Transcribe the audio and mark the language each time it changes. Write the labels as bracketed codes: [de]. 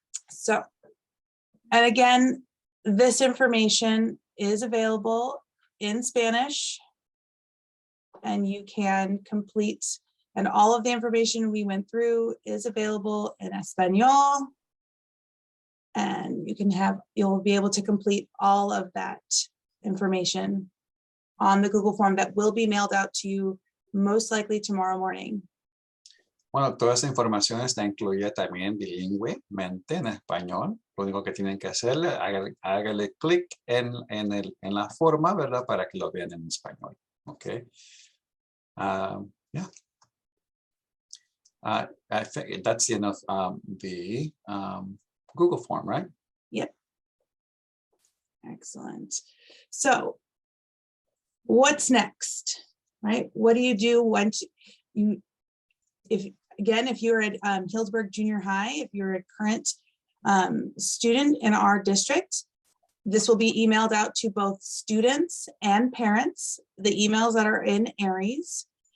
[en] So, and again, this information is available in Spanish, and you can complete, and all of the information we went through is available in Espanol And you'll be able to complete all of that information on the Google form that will be mailed out to you most likely tomorrow morning. [es] Bueno, toda esa información está incluida también bilingüemente en español. Lo único que tienen que hacerle, hágale clic en la forma, ¿verdad? Para que lo vean en español. [en] Okay. Yeah. I think that's the end of the Google form, right? Yep. Excellent. So what's next, right? What do you do once if you're at Healdsburg Junior High, if you're a current student in our district, this will be emailed out to both students and parents, the emails that are in Aries.